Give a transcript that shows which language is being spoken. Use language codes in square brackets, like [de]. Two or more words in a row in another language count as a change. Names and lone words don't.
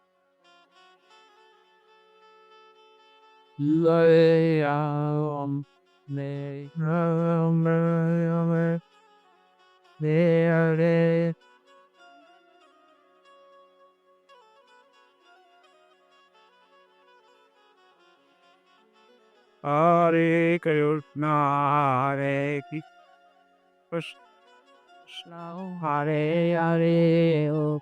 [sa] Ram રામ રામ હરે Hare Krishna, Hare Krishna, Hare Hare.